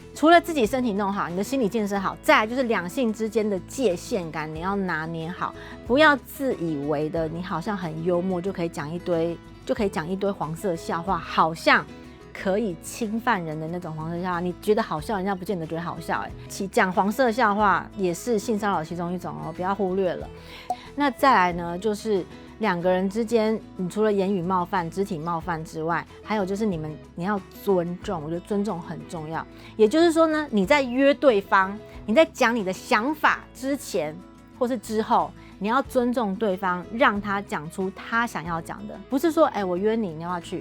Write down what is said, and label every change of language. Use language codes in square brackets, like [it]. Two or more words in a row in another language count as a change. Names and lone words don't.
[zh] 除了自己身體弄好，你的心理建設好，再來就是兩性之間的界限感你要拿捏好，不要自以為的你好像很幽默就可以講一堆黃色笑話，好像可以侵犯人的那種黄色笑話，你覺得好笑，人家不見得覺得好笑講黃色笑話也是性騷擾其中一種不要忽略了。那再來呢，就是两個人之間，你除了言語冒犯、肢體冒犯之外，還有就是你要尊重，我覺得尊重很重要。也就是說呢，你在約對方，你在講你的想法之前或是之後，你要尊重對方，讓他講出他想要講的，不是說我約你，你要不要去？